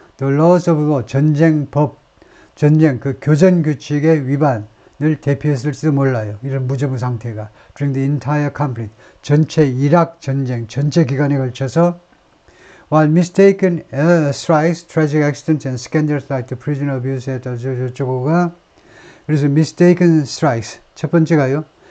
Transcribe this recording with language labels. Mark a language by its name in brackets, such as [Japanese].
[English] The laws of war, [Korean] 전쟁 그 교전 규칙의 위반을 대표했을지도 몰라요. 이런 무정부 상태가. [English] During the entire conflict. [Korean] 전체 이락 전쟁, 전체 기간에 걸쳐서 [English] while mistaken strikes, tragic accidents and scandals like the prisoner abuse [Korean] 했다. 저거가 그래서 mistaken strikes. 첫 번째가요.